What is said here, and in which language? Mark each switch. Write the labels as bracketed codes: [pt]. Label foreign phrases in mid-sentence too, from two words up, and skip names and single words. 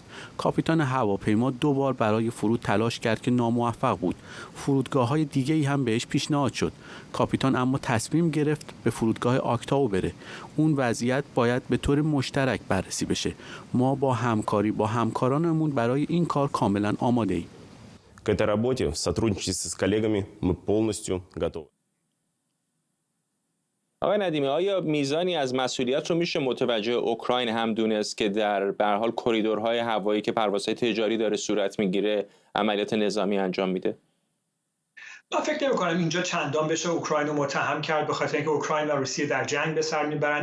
[fa] کاپیتان هواپیما 2 بار برای فرود تلاش کرد که ناموفق بود. فرودگاه‌های دیگه‌ای هم بهش پیشنهاد شد. کاپیتان اما تصمیم گرفت به فرودگاه آکتاو بره. اون وضعیت باید به طور مشترک بررسی بشه. ما با همکاری با همکارانمون برای این کار کاملا آماده‌ایم. [ru] К этой работе в сотрудничестве с коллегами мы полностью готовы. [fa] آقای ندیمی، آیا میزانی از مسئولیت رو میشه متوجه اوکراین هم دونست که در به هر حال کریدورهای هوایی که پروازهای تجاری داره صورت میگیره عملیات نظامی انجام میده؟ من فکر نمی‌کنم اینجا چندان بشه اوکراین رو متهم کرد، به خاطر اینکه اوکراین و روسیه در جنگ به سر میبرن.